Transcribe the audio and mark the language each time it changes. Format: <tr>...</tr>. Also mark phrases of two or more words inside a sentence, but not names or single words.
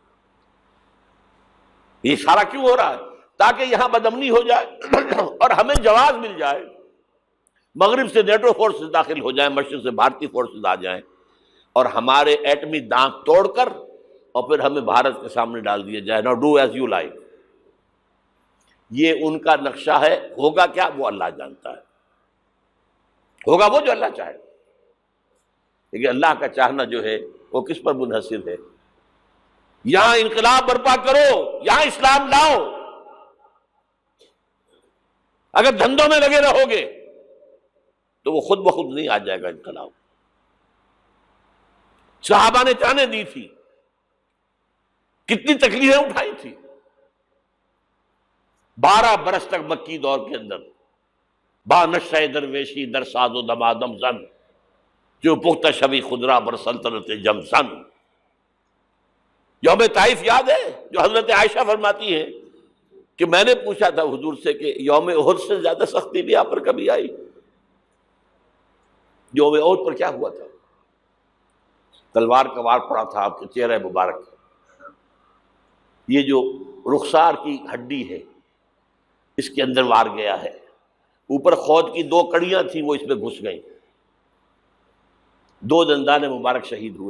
<ur>یہ سارا کیوں ہو رہا ہے؟ تاکہ یہاں بدامنی ہو جائے اور ہمیں جواز مل جائے، مغرب سے نیٹو فورسز داخل ہو جائیں، مشرق سے بھارتی فورسز آ جائیں، اور ہمارے ایٹمی دانت توڑ کر اور پھر ہمیں بھارت کے سامنے ڈال دیا جائے۔</ur> <en>No do as you like.</en> <ur>یہ ان کا نقشہ ہے، ہوگا کیا وہ اللہ جانتا ہے، ہوگا وہ جو اللہ چاہے۔ لیکن اللہ کا چاہنا جو ہے وہ کس پر منحصر ہے؟ یہاں انقلاب برپا کرو، یہاں اسلام لاؤ۔ اگر دھندوں میں لگے رہو گے تو وہ خود بخود نہیں آ جائے گا انقلاب۔ صحابہ نے جانیں دی تھی، کتنی تکلیفیں اٹھائی تھی، 12 برس تک مکی دور کے اندر</ur> <fa>با نشہ درویشی در ساز و دمادم زن، جو پختہ شوی خدرا بر سلطنت جم زن۔</fa> <ur>یوم طائف یاد ہے جو حضرت عائشہ فرماتی ہے کہ میں نے پوچھا تھا حضور سے کہ یوم احد سے زیادہ سختی بھی آپ پر کبھی آئی؟ یوم احد پر کیا ہوا تھا؟ تلوار کا وار پڑا تھا آپ کے چہرہ مبارک، یہ جو رخسار کی ہڈی ہے اس کے اندر وار گیا ہے، اوپر خود کی 2 کڑیاں تھیں وہ اس میں گھس گئیں، 2 دندان مبارک شہید ہوئے۔</ur>